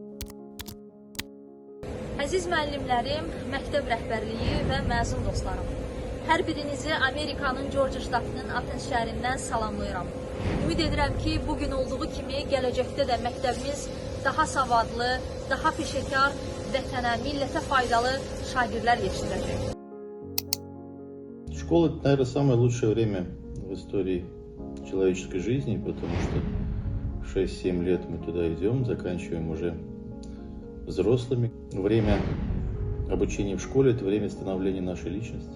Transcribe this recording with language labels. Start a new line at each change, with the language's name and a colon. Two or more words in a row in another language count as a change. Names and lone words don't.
Azerbaijani: Əziz müəllimlərim, məktəb rəhbərliyi və məzun dostlarım. Hər birinizi Amerikanın Georgia ştatının Athens şəhərindən salamlayıram. Ümid edirəm ki, bugün olduğu kimi gələcəkdə də məktəbimiz daha savadlı, daha peşəkar, vətənə, millətə faydalı şagirdlər yetişdirəcək.
Russian: Школа – это, наверное, самое лучшее время в истории человеческой жизни, потому что 6-7 лет мы туда идем, заканчиваем уже взрослыми. Время обучения в школе – это время становления нашей личности.